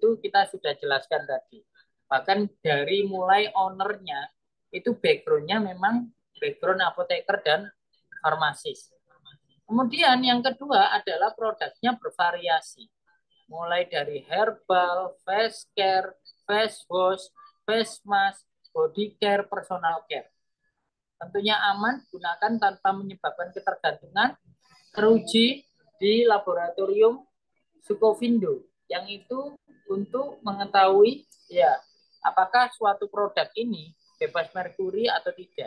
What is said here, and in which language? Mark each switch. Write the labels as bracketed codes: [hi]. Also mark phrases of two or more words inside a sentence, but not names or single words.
[id] Itu kita sudah jelaskan tadi. Bahkan dari mulai ownernya, itu background-nya memang background apoteker dan farmasis. Kemudian yang kedua adalah produknya bervariasi. Mulai dari herbal, [en] face care, face wash, face mask, body care, personal care. [id] Tentunya aman, gunakan tanpa menyebabkan ketergantungan, teruji di laboratorium Sukovindo, yang itu untuk mengetahui ya apakah suatu produk ini bebas merkuri atau tidak.